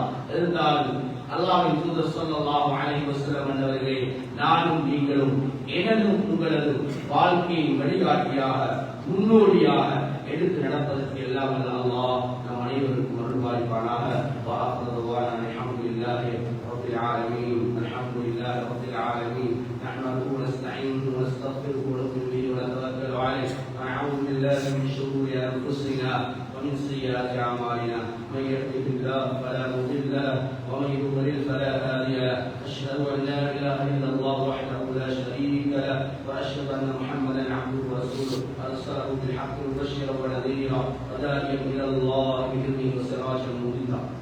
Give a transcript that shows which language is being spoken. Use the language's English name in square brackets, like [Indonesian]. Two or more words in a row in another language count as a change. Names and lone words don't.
[Tamil] இருந்தாலும் அல்லாஹ்வின் தூதர் [Arabic] صلى الله عليه وسلم [Tamil] அவர்களே, நானும் நீங்களும் எனதும் உங்களது வாழ்க்கையின் வழிகாட்டியாக முன்னோடியாக எடுத்து நடப்பதற்கு எல்லாம் அல்லாஹ் நம் அனைவருக்கும் அருள்பாலிப்பானாக. [Arabic] الحمد لله رب العالمين. الحمد لله رب العالمين. نحمده ونستعينه ونستغفره ونؤمن به ونتوكل عليه ونعوذ بالله من شرور أنفسنا ومن سيئات أعمالنا من يهده الله فلا مضل له ومن يضلل فلا هادي له. أشهد أن لا إله إلا الله وحده لا شريك له وأشهد أن محمدا عبده ورسوله أرسله بالحق مبشرا ونذيرا وداعيا إلى الله بإذنه وسراجا منيرا.